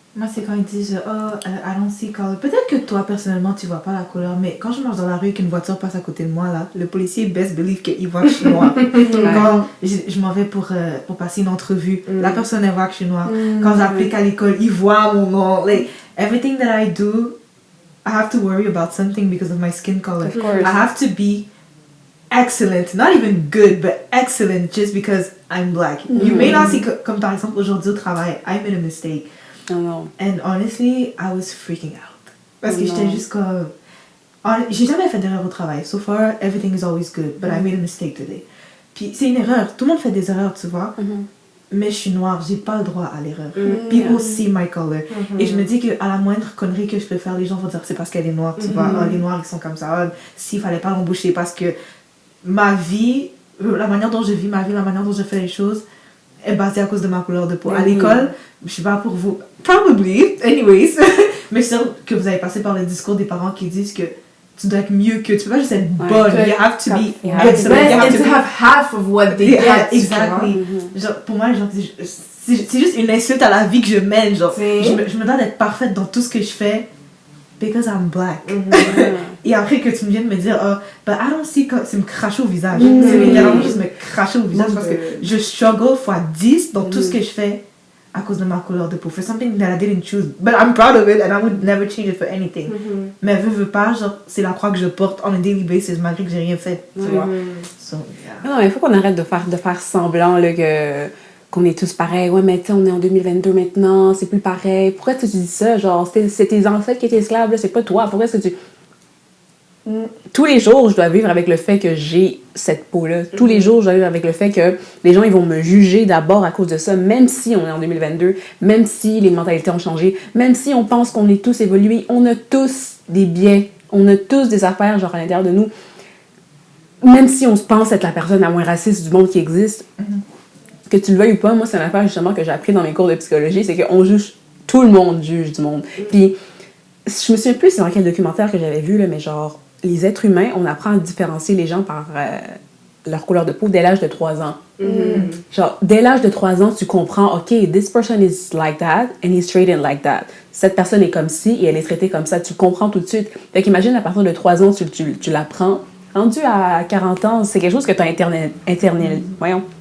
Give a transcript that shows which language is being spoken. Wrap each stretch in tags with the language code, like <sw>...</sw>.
<fr>Moi, c'est quand ils disent</fr> <en>I don't see color.</en> <fr>Peut-être que toi, personnellement, tu vois pas la couleur, mais quand je marche dans la rue et qu'une voiture passe à côté de moi, là, le policier</fr> <en>best believe</en> <fr>qu'il voit que je suis noire. Quand je m'en vais pour passer une entrevue, la personne, elle voit que je suis noire. Quand j'applique à l'école, il voit mon nom.</fr> <en>Like, everything that I do, I have to worry about something because of my skin color. Of course. I have to be excellent, not even good, but excellent just because I'm black. You may not see,</en> <fr>comme par exemple aujourd'hui au travail,</fr> <en>I made a mistake.</en> <fr>Non, non.</fr> <en>And honestly, I was freaking out.</en> <fr>Parce que j'étais juste comme... J'ai jamais fait d'erreur au travail.</fr> <en>So far, everything is always good. But I made a mistake today.</en> <fr>Puis c'est une erreur. Tout le monde fait des erreurs, tu vois. Mais je suis noire, j'ai pas le droit à l'erreur.</fr> <en>People see my color.</en> <fr>Et je me dis qu'à la moindre connerie que je peux faire, les gens vont dire c'est parce qu'elle est noire, tu vois. Oh, les noirs, ils sont comme ça. Oh, s'il fallait pas l'embaucher parce que ma vie, la manière dont je vis ma vie, la manière dont je fais les choses, est basée à cause de ma couleur de peau. À l'école, je sais pas pour vous,</fr> <en>probably, anyways,</en> <fr>mais je suis sûre que vous avez passé par le discours des parents qui disent que tu dois être mieux que, tu peux pas juste être bonne,</fr> <en>you have to be excellent, you have to have half of what they get. Exactly.</en> <fr>Genre, pour moi, genre, c'est juste une insulte à la vie que je mène, genre, je me dois d'être parfaite dans tout ce que je fais,</fr> <en>because I'm black.</en> <fr>Et après que tu me viennes me dire,</fr> <en>but I don't see,</en> <fr>c'est me cracher au visage. C'est littéralement juste me cracher au visage parce que je struggle fois 10 dans tout ce que je fais à cause de ma couleur de peau.</fr> <en>For something that I didn't choose. But I'm proud of it and I would never change it for anything.</en> <fr>Mais veux pas, genre, c'est la croix que je porte</fr> <en>on a daily basis</en> <fr>malgré que j'ai rien fait. Tu vois?</fr> <en>So, yeah.</en> <fr>Non, il faut qu'on arrête de faire semblant là, qu'on est tous pareils. Ouais, mais tu sais, on est en 2022 maintenant, c'est plus pareil. Pourquoi tu dis ça? Genre, c'est tes ancêtres qui étaient esclaves, là, c'est pas toi. Pourquoi est-ce que tu... Tous les jours, je dois vivre avec le fait que j'ai cette peau-là. Tous les jours, je dois vivre avec le fait que les gens ils vont me juger d'abord à cause de ça, même si on est en 2022, même si les mentalités ont changé, même si on pense qu'on est tous évolués, on a tous des biais, on a tous des affaires genre à l'intérieur de nous. Même si on se pense être la personne la moins raciste du monde qui existe, que tu le veuilles ou pas, moi c'est une affaire justement que j'ai appris dans mes cours de psychologie, c'est qu'on juge, tout le monde juge du monde. Puis, je me souviens plus c'est dans quel documentaire que j'avais vu, là, mais genre, les êtres humains, on apprend à différencier les gens par leur couleur de peau dès l'âge de 3 ans. Genre, dès l'âge de 3 ans, tu comprends,</fr> <en>OK, this person is like that and he's treated like that.</en> <fr>Cette personne est comme ci et elle est traitée comme ça. Tu comprends tout de suite. Fait qu'imagine, à partir de 3 ans, tu l'apprends. Rendu à 40 ans, c'est quelque chose que tu as internalisé, ouais.</fr>